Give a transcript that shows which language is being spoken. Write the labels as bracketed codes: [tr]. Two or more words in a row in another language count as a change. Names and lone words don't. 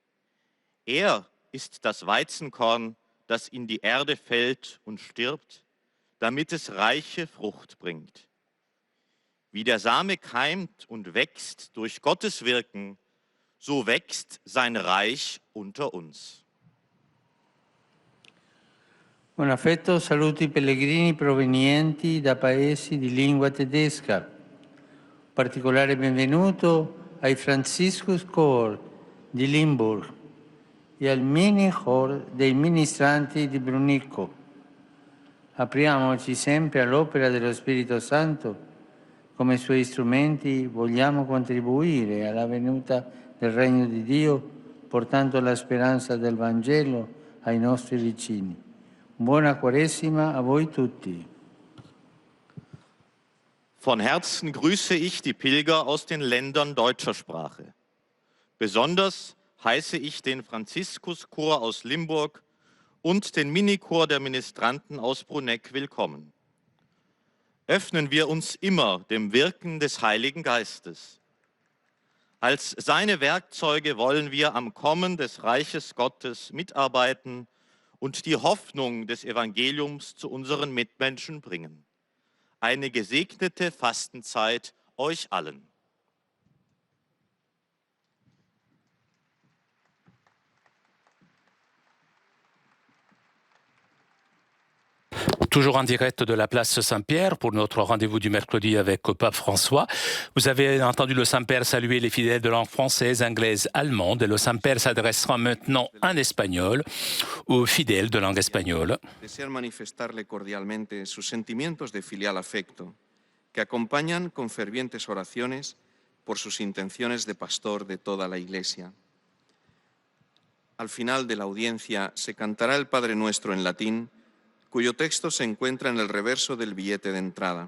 [de] Er ist das Weizenkorn, das in die Erde fällt und stirbt, damit es reiche Frucht bringt. Wie der Same keimt und wächst durch Gottes Wirken, so wächst sein Reich unter uns. [it] Con affetto saluto i pellegrini provenienti da paesi di lingua tedesca. Un particolare benvenuto ai Franziskus Chor di Limburg, e al mini hall dei ministranti di Brunico. Apriamoci sempre all'opera dello Spirito Santo. Come suoi strumenti vogliamo contribuire alla venuta del Regno di Dio, portando la speranza del Vangelo ai nostri vicini. Buona Quaresima a voi tutti. [de] Von Herzen grüße ich die Pilger aus den Ländern deutscher Sprache. Besonders heiße ich den Franziskuschor aus Limburg und den Minichor der Ministranten aus Bruneck willkommen. Öffnen wir uns immer dem Wirken des Heiligen Geistes. Als seine Werkzeuge wollen wir am Kommen des Reiches Gottes mitarbeiten und die Hoffnung des Evangeliums zu unseren Mitmenschen bringen. Eine gesegnete Fastenzeit euch allen. [fr] Toujours en direct de la place Saint-Pierre pour notre rendez-vous du mercredi avec Pape François. Vous avez entendu le Saint-Père saluer les fidèles de langue française, anglaise, allemande. Et le Saint-Père s'adressera maintenant en espagnol aux fidèles de langue espagnole. [es] Desear manifestarle cordialmente sus sentimientos de filial afecto, que acompañan con fervientes oraciones por sus intenciones de pastor de toda la Iglesia. Al final de la audiencia se cantará el Padre Nuestro en latín, cuyo texto se encuentra en el reverso del billete de entrada.